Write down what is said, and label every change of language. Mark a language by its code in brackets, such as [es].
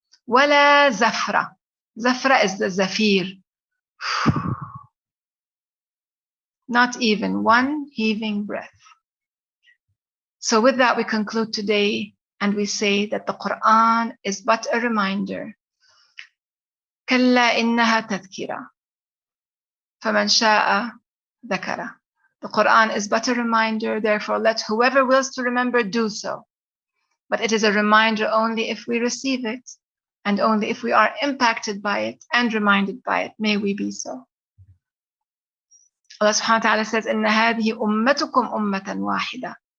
[en] Wala zafra. Zafra is the zafir. Not even one heaving breath. So with that, we conclude today and we say that the Quran is but a reminder. [ar] كلا إنها تذكرة فمن شاء ذكره. [en] The Quran is but a reminder, therefore let whoever wills to remember do so. But it is a reminder only if we receive it and only if we are impacted by it and reminded by it. May we be so. Allah subhanahu wa ta'ala says, [ar] إِنَّ هَذِهِ أُمَّتُكُمْ أُمَّةً وَاحِدَةً.